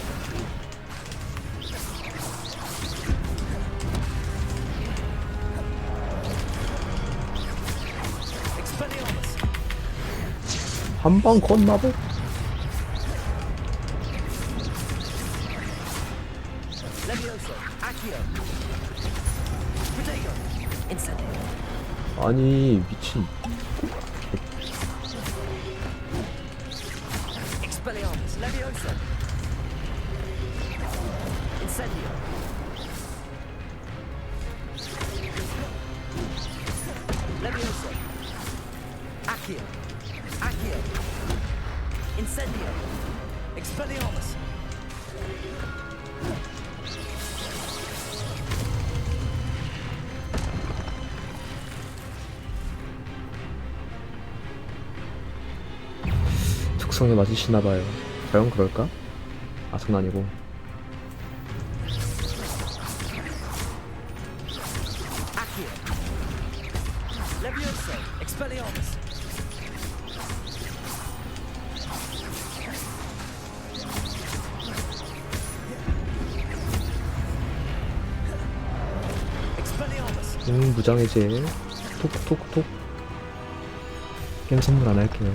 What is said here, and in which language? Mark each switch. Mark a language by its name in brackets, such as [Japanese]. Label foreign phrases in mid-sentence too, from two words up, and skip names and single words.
[Korean] 한방 컷마법? 아니 미친. Expelliarmus, Leviosa. Incendio. Leviosa. Accio. Accio. Incendio. Expelliarmus. 특성에 맞으시나봐요. 과연 그럴까? 아, 장난이고. Accio. Leviosa. Expelliarmus. 무장해제. 톡톡톡. 게임 선물 안 할게요.